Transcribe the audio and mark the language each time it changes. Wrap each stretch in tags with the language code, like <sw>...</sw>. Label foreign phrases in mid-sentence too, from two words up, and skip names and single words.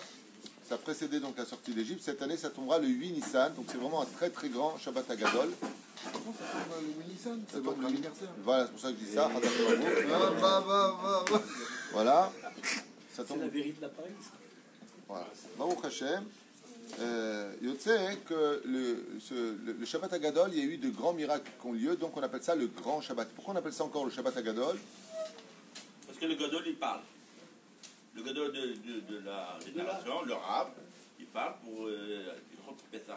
<fr>Ça précédait donc la sortie d'Égypte. Cette année, ça tombera le 8 Nissan. Donc c'est vraiment un très très grand</fr> <he>שבת הגדול.</he> <fr>Ça tombe le 8 Nissan, Ça c'est tombe votre le- anniversaire. Voilà, c'est pour ça que je dis ça. Va. Voilà. Ça C'est tombe. la vérité de l'appareil. Voilà.</fr> <he>ברוך השם.</he> <fr>Yotze que le</fr> <he>שבת הגדול,</he> <fr>il y a eu de grands miracles qui ont lieu, donc on appelle ça le grand Shabbat. Pourquoi on appelle ça encore le</fr> <he>שבת הגדול?</he> <fr>Parce que le Gadol, il parle. Le Gadol de la génération, le Rab, il parle pour Pessah.</fr>